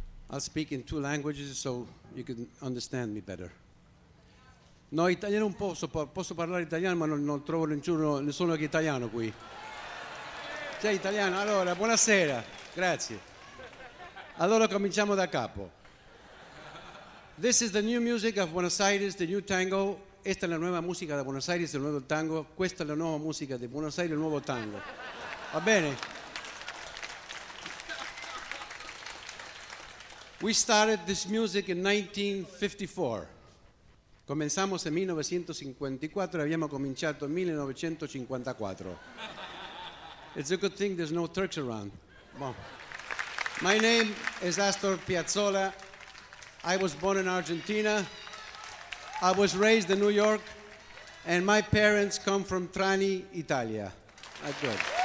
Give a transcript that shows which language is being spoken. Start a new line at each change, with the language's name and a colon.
English: I'll speak in two languages so you can understand me better.
Italian: No, italiano un po', posso parlare italiano, ma non trovo nessuno che è italiano qui. Sei italiano? Allora, buonasera. Grazie. Allora, cominciamo da capo.
English: This is the new music of Buenos Aires, the new tango.
Spanish: Esta es la nueva música de Buenos Aires, el nuevo tango.
Italian: Questa è la nuova musica di Buenos Aires, il nuovo tango. Va bene?
English: We started this music in 1954.
Spanish: Comenzamos en 1954, habíamos cominciato en 1954.
English: It's a good thing there's no Turks around. Well, my name is Astor Piazzolla. I was born in Argentina. I was raised in New York. And my parents come from Trani, Italia. That's good.